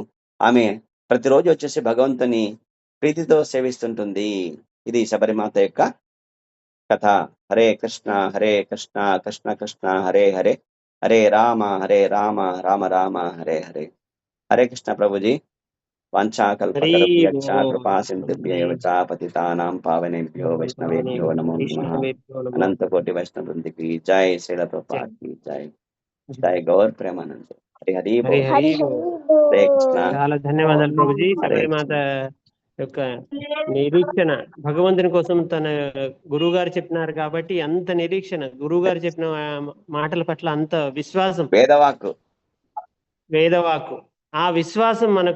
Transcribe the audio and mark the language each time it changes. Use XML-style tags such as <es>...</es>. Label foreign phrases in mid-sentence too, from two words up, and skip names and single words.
<te>ఆమె ప్రతిరోజు వచ్చేసి భగవంతుని ప్రీతితో సేవిస్తుంటుంది. ఇది శబరిమాత యొక్క కథ.</te> <sa>హరే కృష్ణ కృష్ణ కృష్ణ హరే హరే, హరే రామ రామ రామ హరే హరే.</sa> <te>హరే కృష్ణ ప్రభుజీ.</te> <sa>वाञ्छाकल्पतरुभ्यश्च हरि कृपासिन्धुभ्यैव च पतितानां पावनेभ्यो वैष्णवेभ्यो नमो नमः।</sa> <hi>अनंत कोटि वैष्णव वृंद की जय, श्रील प्रभुपाद की जय, जय गौर प्रेमानंद। हरि हरि हरि बोल। हरि हरे कृष्णा।</hi> <te>చాలా ధన్యవాదాలు ప్రభుజీ. हरे శబరిమాత యొక్క నిరీక్షణ భగవంతుని కోసం తన గురువు గారు చెప్పినారు కాబట్టి అంత నిరీక్షణ, గురువు గారు చెప్పిన మాటల పట్ల అంత విశ్వాసం, వేదవాక్కు వేదవాకు, ఆ విశ్వాసం మనకు</te>